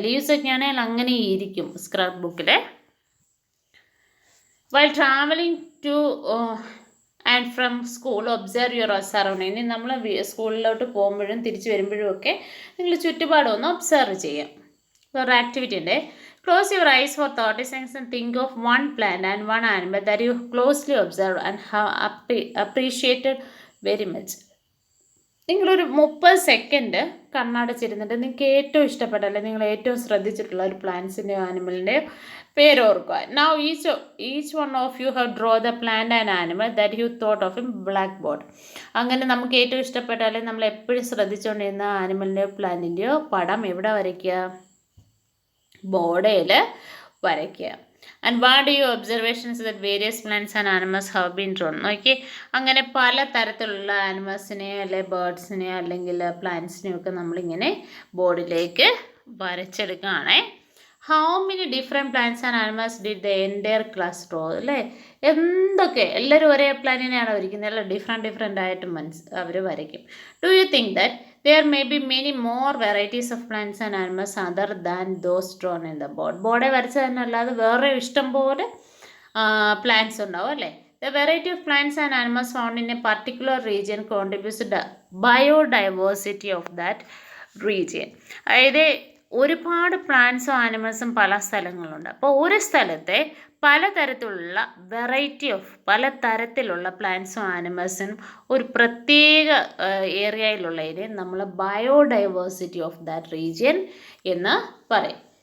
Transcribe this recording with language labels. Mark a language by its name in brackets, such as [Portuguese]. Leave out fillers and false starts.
[Malayalam] Leaves ഒക്കെ ആണെങ്കിൽ അങ്ങനെ ഇരിക്കും സ്ക്രാപ്പ് ബുക്കിൽ. [English] While travelling to and from school observe your surrounding. [Malayalam] ഇനി നമ്മൾ സ്കൂളിലോട്ട് പോകുമ്പോഴും തിരിച്ചു വരുമ്പോഴും ഒക്കെ നിങ്ങൾ ചുറ്റുപാടും ഒന്ന് ഒബ്സർവ് ചെയ്യാം. ഒരു ആക്ടിവിറ്റി ഉണ്ട്. [English] Close your eyes for 30 seconds and think of one plant and one animal that you closely observed and have appreciated very much. [Malayalam] നിങ്ങളൊരു 30 സെക്കൻഡ് കണ്ണടച്ചിരുന്നിട്ട് നിങ്ങൾക്ക് ഏറ്റവും ഇഷ്ടപ്പെട്ട അല്ലെങ്കിൽ നിങ്ങൾ ഏറ്റവും ശ്രദ്ധിച്ചിട്ടുള്ള ഒരു പ്ലാന്റ്സിൻ്റെയോ ആനിമലിൻ്റെയോ പേര് ഓർക്കുക. [English] Now each one of you have draw the plant and animal that you thought of in blackboard. [Malayalam] അങ്ങനെ നമുക്ക് ഏറ്റവും ഇഷ്ടപ്പെട്ട അല്ലെങ്കിൽ നമ്മൾ എപ്പോഴും ശ്രദ്ധിച്ചുകൊണ്ടിരുന്ന ആനിമലിൻ്റെയോ പ്ലാന്റിൻ്റെയോ പടം എവിടെ വരയ്ക്കുക? ബോർഡിൽ വരയ്ക്കുക. [English] And what you observations that various plants and animals have been drawn. [Malayalam] നോക്കി, അങ്ങനെ പല തരത്തിലുള്ള ആനിമൽസിനെയോ അല്ലെങ്കിൽ ബേർഡ്സിനെയോ അല്ലെങ്കിൽ പ്ലാന്റ്സിനെയോ ഒക്കെ നമ്മളിങ്ങനെ ബോർഡിലേക്ക് വരച്ചെടുക്കുകയാണേ. [English] How many different plants and animals did the entire class draw? [Malayalam] അല്ലേ, എന്തൊക്കെ എല്ലാവരും ഒരേ പ്ലാനിനെയാണ് വരയ്ക്കുന്നത്, അല്ല ഡിഫറെൻ്റ് ആയിട്ട് അവർ വരയ്ക്കും. [English] Do you think that there may be many more varieties of plants and animals other than those drawn in the board? [Malayalam] ബോർഡെ വരച്ച് തന്നെ അല്ലാതെ വേറെ ഇഷ്ടം പോലെ പ്ലാന്റ്സ് ഉണ്ടാവും അല്ലേ. [English] The variety of plants and animals found in a particular region contributes to the biodiversity of that region. [Malayalam] അതായത് ഒരുപാട് പ്ലാന്റ്സും ആനിമൽസും പല സ്ഥലങ്ങളുണ്ട്. അപ്പോൾ ഒരു സ്ഥലത്തെ പലതരത്തിലുള്ള പലതരത്തിലുള്ള പ്ലാന്റ്സും ആനിമൽസും ഒരു പ്രത്യേക ഏരിയയിലുള്ളതിനെ നമ്മൾ [English] biodiversity of that region [Malayalam] എന്ന് പറയും.